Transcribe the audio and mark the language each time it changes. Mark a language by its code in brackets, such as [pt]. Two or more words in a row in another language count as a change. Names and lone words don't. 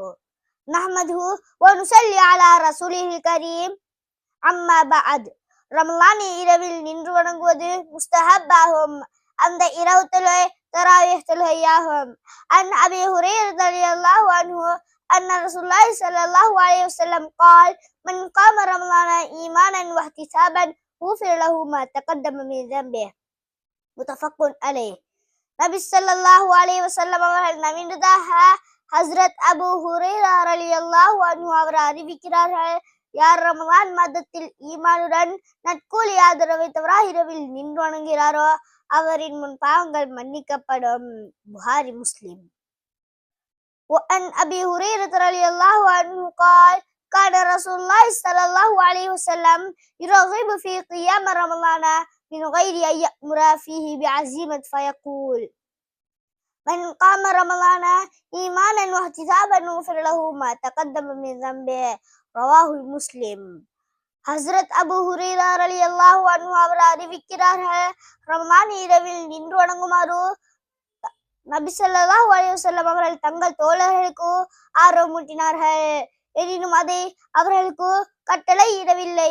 [ar] نحمده ونصلي على رسوله الكريم. أما بعد. [ta] ரமலான் இரவில் நின்று வணங்குவது முஸ்தஹப்பாகும். அந்த இரவு தொழுகை தராவீஹ் தொழுகையாகும். [ar] عن أبي هريرة رضي الله عنه أن رسول الله صلى الله عليه وسلم قال من قام رمضان إيمانا واحتسابا غفر له ما تقدم من ذنبه. متفق عليه. [ta] நபி [ar] صلى الله عليه وسلم [ta] அவர்கள் நவிந்ததாக ஹஸ்ரத் அபூ ஹுரைரா [ar] رضي الله عنه [ta] அவர் அறிவிக்கிறார்கள், யார் ரமலான் மாதத்தில் ஈமானுடன் நற்கூலி ஆதரவை தவிர இரவில் நின்று வணங்குகிறாரோ அவரின் முன் பாவங்கள் மன்னிக்கப்படும். புகாரி, முஸ்லிம். [ar] وعن أبي هريرة رضي الله عنه قال كان رسول الله صلى الله عليه وسلم يرغب في قيام رمضان من غير أن يأمر فيه بعزيمة فيقول من قام رمضان إيمانا واحتسابا غفر له ما تقدم من ذنبه. رواه مسلم. [ta] ஹஸ்ரத் அபூ ஹுரைரா [ar] رضي الله عنه [ta] அவர் அறிவிக்கிறார்கள், ரமலான் இரவில் நின்று வணங்குமாறு நபி [ar] صلى الله عليه وسلم [ta] அவர்கள் தங்கள் தோழர்களுக்கு ஆர்வமூட்டினார்கள். எனினும் அதை அவர்களுக்கு கட்டளையிடவில்லை.